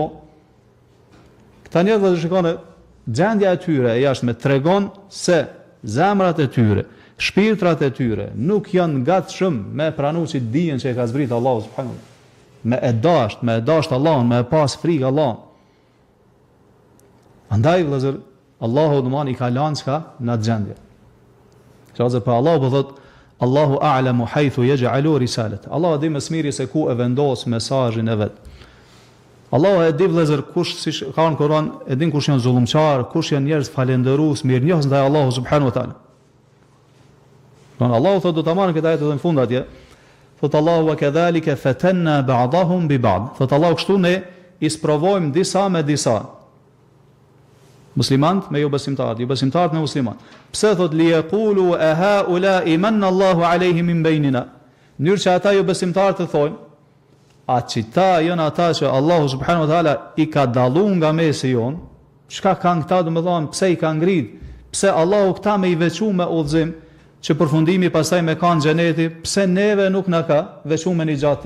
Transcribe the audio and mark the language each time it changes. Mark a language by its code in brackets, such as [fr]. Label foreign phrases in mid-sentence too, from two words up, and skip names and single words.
[sq] Këta njerëz do të shikoni gjendja e tyre e jashtme tregon se zemrat e tyre, shpirtrat e tyre nuk janë gatshëm me pranu që dijen që e ka zbrit Allahu [ar] سبحانه وتعالى. [sq] Me e dasht Allahun, me e pas frikë Allahun. Andaj vëllazër, Allahu domani I ka lënë çka në atë gjendje. Qase për Allahu po thot [ar] الله أعلم حيث يجعل رسالته. [sq] Allahu di më së miri se ku e vendos mesazhin e vet. Allahu e di vëllazër kush siç ka në Kur'an, e din kush janë zullumçar, kush janë njerëz falëndërues, mirënjohës ndaj Allahu [ar] سبحانه وتعالى. [sq] Don Allahu thot do ta marrin këtë ajet edhe në fund atje. Thot Allahu [ar] وكذلك فتنا بعضهم ببعض. [sq] Thot Allahu kështu ne I sprovojmë disa me disa. Muslimant me jo besimtarët me musliman. Pse thot [ar] ليقولوا أهؤلاء من الله عليهم من بيننا. [sq] Mënyrë që ata jo besimtarët të thonë, a qita janë ata që Allahu [ar] سبحانه وتعالى [sq] I ka dalluar nga mesi jon, çka kanë këta domethënë, pse I ka ngrit, pse Allahu këta me I veçu me udhëzim, që përfundimi pastaj me kanë xheneti, pse neve nuk na ka veçu me një gjatë.